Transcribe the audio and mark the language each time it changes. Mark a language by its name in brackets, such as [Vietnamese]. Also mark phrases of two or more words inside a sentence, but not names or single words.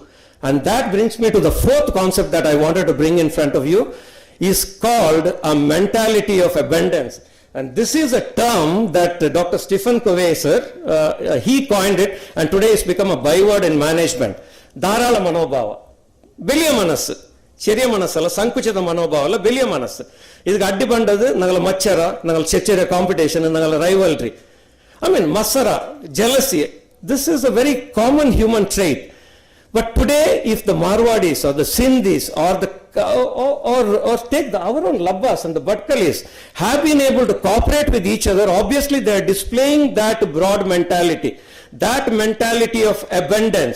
[English] And that brings me to the fourth concept that I wanted to bring in front of you, is called a mentality of abundance. And this is a term that Dr. Stephen Covey, sir, he coined it, and today it's become a byword in management. [Kannada] ಧಾರಾಳ ಮನೋಭಾವ. [Malayalam] ബെലിയ മനസ്സ്, ചെറിയ മനസ്സല്ല, സങ്കുചിത മനോഭാവ അല്ല, ബെലിയ മനസ്സ്. [Kannada] ಇದಕ್ಕೆ ಅಡ್ಡಿ ಬಂದದ್ದು ನಗಲ ಮಚ್ಚರ, ನಗಲ ಚೆಚ್ಚೆರ ಕಾಂಪಿಟೇಷನ್, ನಗಲ ರೈವಲ್ರಿ, ಮತ್ಸರ, [English] jealousy. This is a very common human trait. But today, if the Marwadis or the Sindhis or take our own Labbas and the Bhatkalis have been able to cooperate with each other, obviously they are displaying that broad mentality, that mentality of abundance.